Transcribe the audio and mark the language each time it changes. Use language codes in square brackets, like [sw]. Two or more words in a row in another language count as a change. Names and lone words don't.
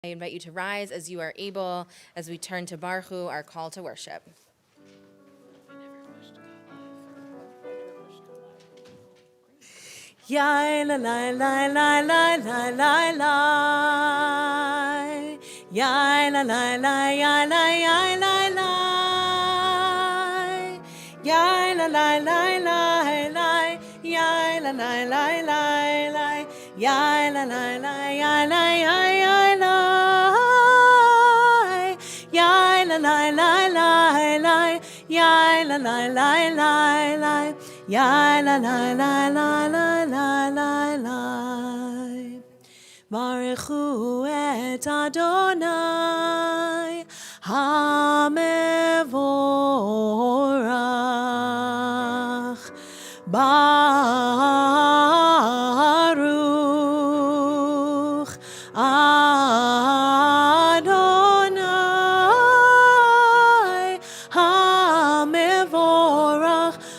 [en] I invite you to rise as you are able as we turn to Baruch, our call to worship. Yai la la la la la la la la. Yai la la la ya la ya la la. Yai la la la la la. Yai la la la la la. Yai la la la ya la ya ya la. Yai la la la la la. Yai la la la la la. Yai la la la la la la la la. [he] ברכו את אדני המבורך. ברוך אדני המבורך.